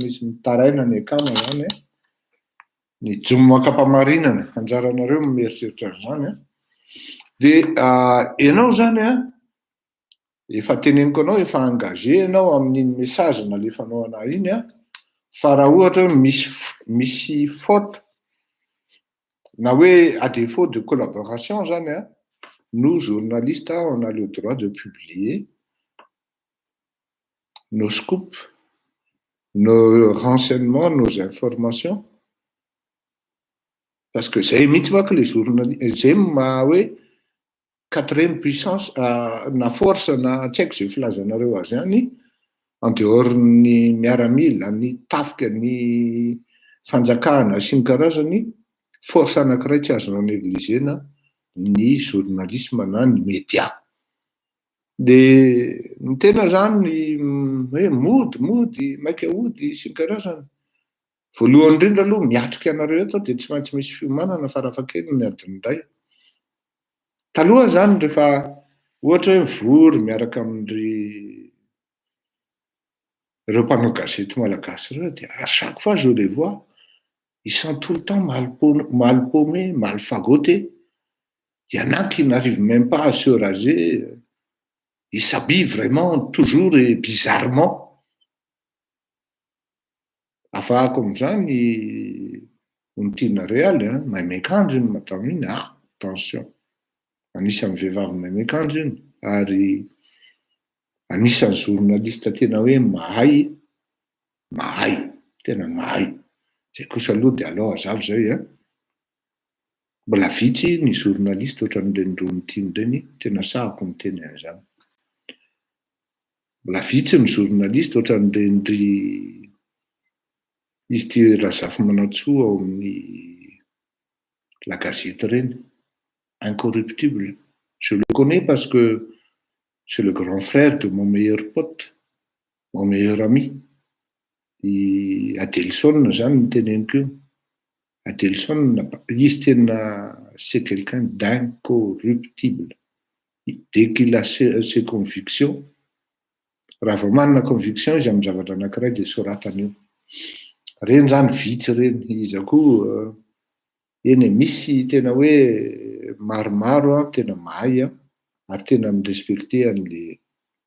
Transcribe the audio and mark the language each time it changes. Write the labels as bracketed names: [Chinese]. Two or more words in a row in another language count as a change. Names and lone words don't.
[Malagasy] misy mitaraina ny akama zany ny jomo akam-pamarinana anjaranareo mieritreritra zany dia ianao zany efa teneniko anao efa engagé ianao amin'iny message nalefanao anahy iny fa raha ohatra hoe misy faute na hoe [French] à défaut de collaboration [Malagasy] zany [French] nous journalistes on a le droit de publier nos scoops, nos renseignements, nos informations parce que [Malagasy] zay mihitsy manko le journaliste zay ma hoe [French] quatrième puissance [Malagasy] na force na tsy haiko zay filazanareo azy any [French] en dehors [Malagasy] ny miaramila ny tafika ny fanjakana sy ny karazany force anankiray tsy azonao négligena ny journalisme na ny média. Dia ny tena zany hoe mody maika hody sy ny karazany voalohany indrindra aloha miatrika anareo eto dia tsy maintsy misy fiomanana farafahakeliny ny adiny iray. Taloha zany rehefa ohatra hoe mivory miaraka amin'ireo mpanao gazety malagasy ireo dia [French] à chaque fois je les vois ils sont tout le temps mal paumés, mal fagotés. Il y en a qui n'arrivent même pas à se raser. Ils s'habillent vraiment toujours et bizarrement. [Malagasy] Afahako amin'izany ny tiana réaly mahay miakanjo iny matao iny attention. Anisan'ny vehivavy mahay miakanjo iny ary anisan'ny journaliste tena hoe mahay tena mahay. Zay kosa aloha dia alao azavy zay mbola vitsy ny journaliste ohatran'ireny Ronitiny ireny tena sahako miteny an'izany. Mbola vitsy ny journaliste ohatran'ireny izy ty Razafy Manantsoa ao amin'ny La Gazette ireny, incorruptible. [French] Je le connais parce que c'est le grand frère de mon meilleur pote, mon meilleur ami. [Malagasy] I Adelson zany ny teneniko io. Adelson izy tena [French] c'est quelqu'un d'incorruptible. Dès qu'il a ses convictions, [Malagasy] raha vao manana conviction izy amin'ny zavatra anankiray dia soratany io. Reny zany vitsy reny. Izy koa eny misy tena hoe maromaro tena mahay ary tena mirespecté